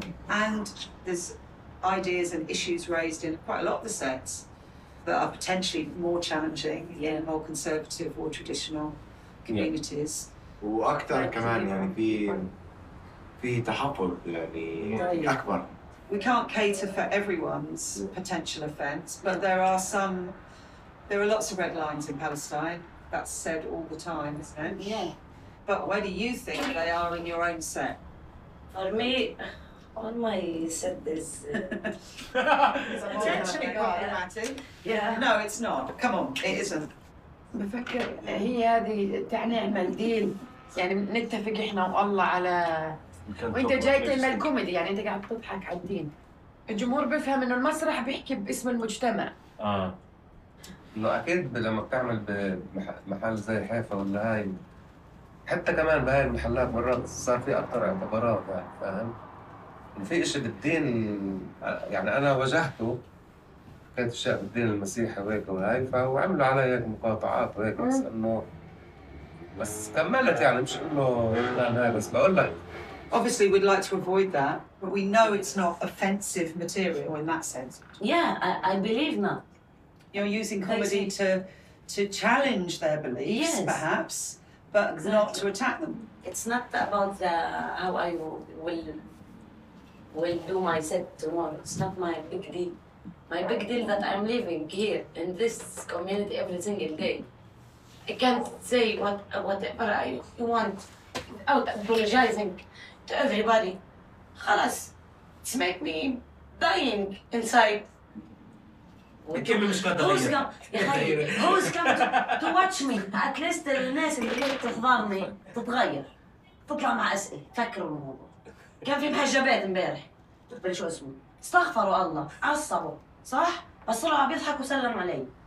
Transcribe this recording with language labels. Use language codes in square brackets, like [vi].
[en] And there's ideas and issues raised in quite a lot of the sets that are potentially more challenging in more conservative or traditional communities. [ar] وأكثر كمان يعني في تحفظ يعني أكبر. [en] We can't cater for everyone's potential offence, but there are lots of red lines in Palestine. That's said all the time, isn't it? Yeah. But where do you think they are in your own set? For me, on my set, there's... it's actually quite dramatic. Yeah. No, it's not. Come on, it isn't. [ar] بفكر هي هذه تعني المنديل يعني نتفق احنا والله على وانت جاي تعمل كوميدي يعني انت قاعد تضحك على الدين. الجمهور بيفهم انه المسرح بيحكي باسم المجتمع. انه اكيد لما بتعمل بمحل زي حيفا ولا هاي حتى كمان بهاي المحلات مرات صار في اكثر اعتبارات يعني فاهم؟ في شيء بالدين يعني انا واجهته كانت اشياء بالدين المسيحي وهيك وهاي فهو عملوا علي هيك مقاطعات وهيك بس انه بس كملت يعني مش انه هاي بس بقول لك [en] Obviously, we'd like to avoid that, but we know it's not offensive material in that sense. Yeah, I believe not. You're using comedy to challenge their beliefs, yes, perhaps, but exactly. Not to attack them. It's not about how I will do my set tomorrow. It's not my big deal. My big deal that I'm living here in this community every single day. I can't say whatever I want without apologizing. To everybody, خلاص, it's make me dying inside. Who's come to watch me? At least the [ar] الناس اللي جاي تحضرني تتغير, تطلع مع أسئلة, تفكروا الموضوع. كان في محجبات امبارح, بلش اسمه, استغفروا الله, عصبوا, صح؟ بس طلعوا بيضحكوا وسلموا علي.